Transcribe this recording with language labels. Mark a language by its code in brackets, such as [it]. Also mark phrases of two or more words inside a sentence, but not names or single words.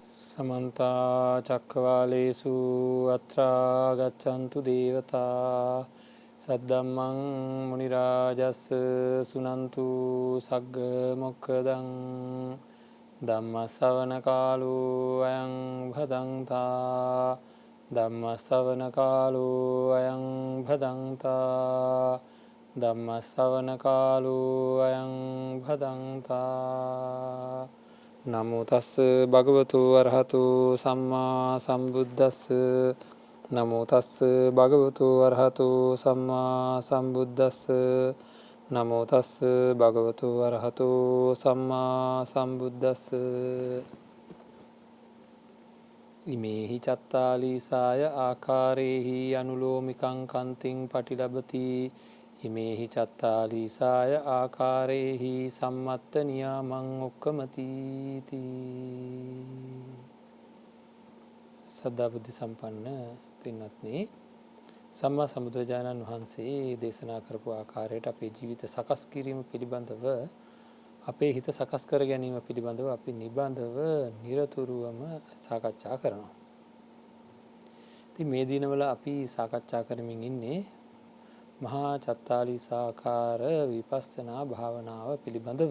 [pi] समन्ता चक्रवालेषु अत्रा गच्छन्तु देवता सद्धम्मं मुनिराजस् सुनन्तु सग्ग मोक्खदं ධම්මස්සවන කාලෝ අයං භදංතා ධම්මස්සවන කාලෝ අයං භදංතා ධම්මස්සවන කාලෝ අයං භදංතා නමෝ තස්ස භගවතු අරහතු සම්මා සම්බුද්දස්ස නමෝ තස්ස භගවතු අරහතු සම්මා සම්බුද්දස්ස නමෝ තස්ස භගවතු අරහතු සම්මා සම්බුද්දස්ස ඉමේහි චත්තාලීසාය ආකාරේහි අනුලෝමිකං කන්තිං පටිලබති ඉමේහි චත්තාලීසාය ආකාරේහි සම්මත්ත නියාමං ඔක්කමති [si] සදා බුද්ධ සම්පන්න පින්වත්නි සම්මා සම්බුදුරජාණන් වහන්සේ දේශනා කරපු ආකාරයට අපේ ජීවිත සකස් කිරීම පිළිබඳව අපේ හිත සකස් කර ගැනීම පිළිබඳව අපි නිබඳව නිරතුරුවම සාකච්ඡා කරනවා. ඉතින් මේ දිනවල අපි සාකච්ඡා කරමින් ඉන්නේ මහා චත්තාලීසාකාර විපස්සනා භාවනාව පිළිබඳව.